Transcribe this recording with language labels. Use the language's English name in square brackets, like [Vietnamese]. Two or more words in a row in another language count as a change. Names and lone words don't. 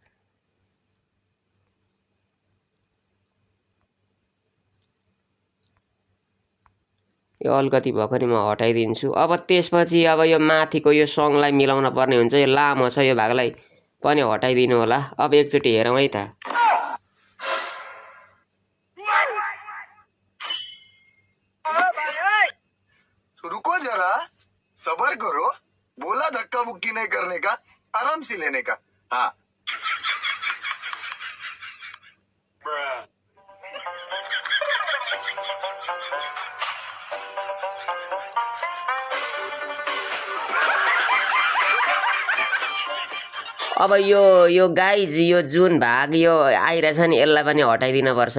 [Nepali] यो अलिकति भएको नि म हटाइदिन्छु। अब त्यसपछि अब यो माथिको यो सँगलाई मिलाउन पर्ने हुन्छ। यो लामो छ, यो भागलाई पनि हटाइदिनु होला। अब एकचोटि हेरौँ है त। [Hindi] रुको जरा, सबर करो, बोला धक्का मुक्की नहीं करने का, आराम से लेने का। हाँ। [Nepali] अब यो गाइज यो जुन भाग यो आइरहेछ नि यसलाई पनि हटाइदिन पर्छ।